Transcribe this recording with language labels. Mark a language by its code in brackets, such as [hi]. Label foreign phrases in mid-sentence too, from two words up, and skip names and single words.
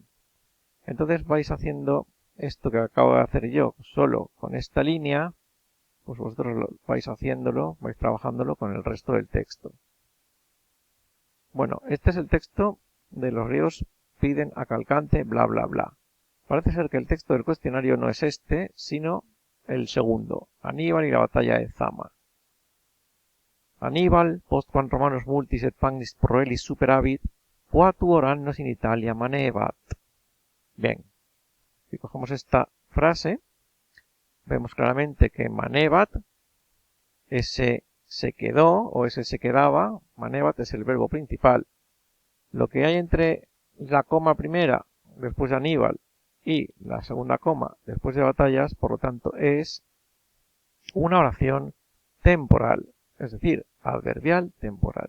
[es] Entonces vais haciendo esto que acabo de hacer yo, solo con esta línea, pues vosotros vais haciéndolo, vais trabajándolo con el resto del texto. Bueno, este es el texto de los griegos piden a Calcante, bla, bla, bla. Parece ser que el texto del cuestionario no es este, sino el segundo, Aníbal y la batalla de Zama. Aníbal, [la] postquam Romanos multis et pagnis proelis superavit, quatuor annos in Italia manebat. [es] Bien, si cogemos esta frase, vemos claramente que manebat, ese se quedó o ese se quedaba, manebat es el verbo principal. Lo que hay entre la coma primera después de Aníbal y la segunda coma después de batallas, por lo tanto, es una oración temporal, es decir, adverbial temporal.